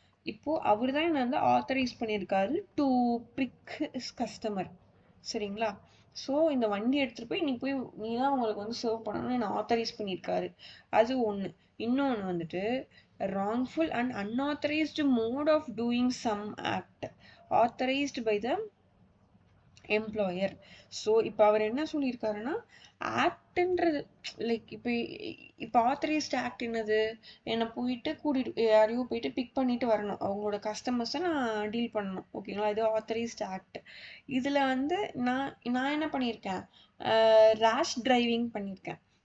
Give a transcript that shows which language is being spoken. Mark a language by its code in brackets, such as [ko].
[ta] இப்போ அவர் தான் என்ன வந்து ஆத்தரைஸ் பண்ணியிருக்காரு [en] To pick is customer. [ta] சரிங்களா? ஸோ இந்த வண்டி எடுத்துகிட்டு போய் நீ தான் உங்களுக்கு வந்து சர்வ் பண்ணணும்னு என்ன ஆத்தரைஸ் பண்ணியிருக்காரு. அது ஒன்று. இன்னொன்று வந்துட்டு [en] wrongful and unauthorized mode of doing some act authorized by the employer. [ta] So இப்போ அவர் என்ன சொல்லியிருக்காருன்னா ஆக்ட்ன்றது லைக் இப்போ ஆத்தரைஸ்ட் ஆக்ட் என்னது, என்னை போயிட்டு கூட்டிட்டு யாரையோ போயிட்டு பிக் பண்ணிட்டு வரணும், அவங்களோட கஸ்டமர்ஸை நான் டீல் பண்ணணும். ஓகேங்களா? இது ஆத்தரைஸ்ட் ஆக்ட். இதில் வந்து நான் என்ன பண்ணியிருக்கேன், ரேஷ் டிரைவிங் பண்ணியிருக்கேன்.